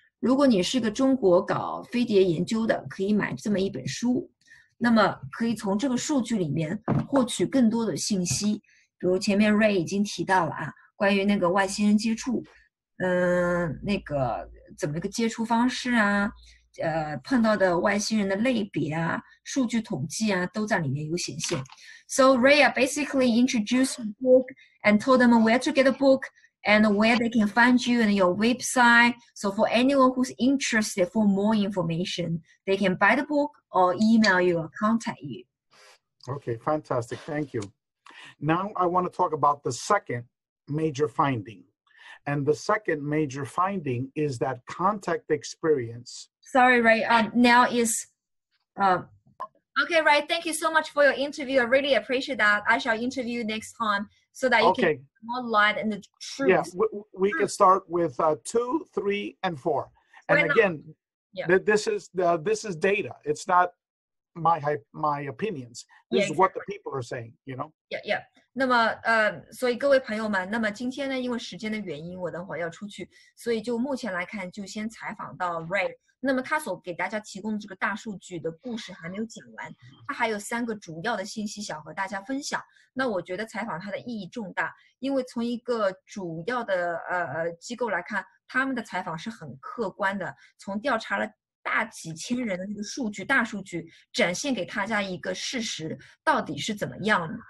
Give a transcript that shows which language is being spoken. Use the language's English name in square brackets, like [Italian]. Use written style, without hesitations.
[Chinese] 如果你是个中国搞飞碟研究的，可以买这么一本书，那么可以从这个数据里面获取更多的信息。比如前面 Rey 已经提到了关于那个外星人接触，那个怎么一个接触方式啊，碰到的外星人的类别啊，数据统计啊，都在里面有显现。 [English] So Rey basically introduced the book and told them where to get the book.And where they can find you and your website. So for anyone who's interested for more information, they can buy the book or email you or contact you. Okay, fantastic. Thank you. Now I want to talk about the second major finding. And the second major finding is that contact experience. Sorry, Rey. Now is okay, Rey. Thank you so much for your interview. I really appreciate that. I shall interview you next time so that you can get more light and the truth. Yeah, we can start with 2, 3, and 4. And again, this is data. It's not my opinions. This is what the people are saying, you know? Yeah. [Chinese] 那么所以各位朋友们，那么今天呢，因为时间的原因，我等会儿要出去，所以就目前来看，就先采访到 Rey。那么他所给大家提供的这个大数据的故事还没有讲完，他还有3个主要的信息想和大家分享。那我觉得采访他的意义重大，因为从一个主要的机构来看，他们的采访是很客观的，从调查了大几千人的这个数据，大数据展现给大家一个事实到底是怎么样的。